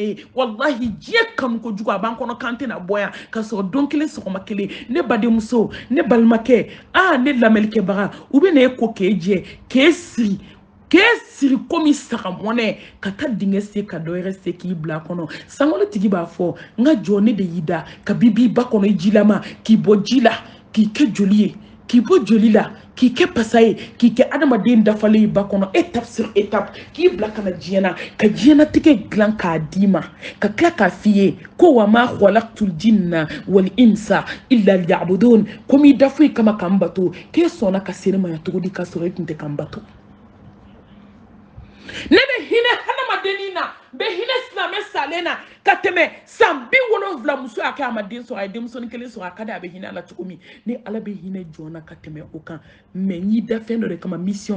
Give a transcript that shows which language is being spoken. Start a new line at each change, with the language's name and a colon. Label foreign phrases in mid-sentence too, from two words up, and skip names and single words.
Bambara: ye wallahi diɲɛ kanu kojugu a b'an kɔnɔ k'an tɛna bɔ yan ka sɔrɔ don kelen sɔgɔma kelen ne badenmuso ne balimakɛ ne lamɛnnikɛbaga u bɛ na e ko k'e jɛ k'e siri komi saga mɔnɛ ka taa dingɛ se ka dɔ wɛrɛ se k'i bila kɔnɔ sangolo tigi b'a fɔ n ka jɔ ne de y'i da ka bibi ba kɔnɔ i jilama k'i bɔ ji la k'i kɛ joli ye k'i bɔ joli la k'i kɛ pasa ye k'i kɛ adamaden dafalen ba kɔnɔ
French: étape sur étape
Bambara: k'i bila ka na diɲɛ na ka diɲɛnatigɛ dilan k'a d'i ma ka tila k'a f'i ye ko
Arabic: وما خلقت الجن والإنس إلا ليعبدون
Bambara: komi i da foyi kama k'an bato k'e sɔnna ka se ne ma yan cogo di k'a sɔrɔ e tun tɛ k'an bato ne bɛ hinɛ hadamadennin na bɛ hinɛ silamɛ salen na ka tɛmɛ san 70 muso y'a kɛ a ma den sɔrɔ a ye denmusonin kelen sɔrɔ a ka di a bɛ hinɛ ala cogo min ni ala bɛ hinɛ jɔn na ka tɛmɛ o kan mɛ n'i da fɛn dɔ de kama mission